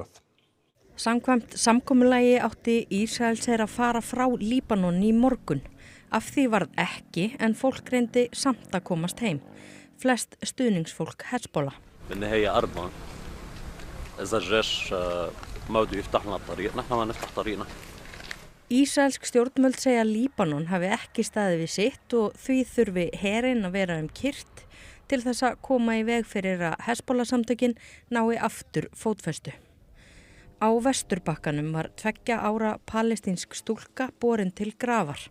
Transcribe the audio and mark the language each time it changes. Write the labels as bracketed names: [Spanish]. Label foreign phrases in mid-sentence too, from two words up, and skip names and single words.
[Icelandic] Samkvæmt samkomulagi átti Ísraelsher að fara frá Líbanon í morgun. Af því varð ekki, en fólk reyndi samt að komast heim. Flest stuðningsfólk Hezbollah. [Arabic] بالنهاية 4 إذا الجيش ما بده يفتح لنا الطريق نحن ما نفتح طريقنا. [Icelandic] Ísraelsk stjórnvöld segja að Líbanon hafi ekki staðið við sitt og því þurfi herinn að vera kyrrt til þess að koma í veg fyrir að Hezbollah-samtökin nái aftur fótfestu. Á Vesturbakkanum var 2 ára palestínsk stúlka borin til grafar.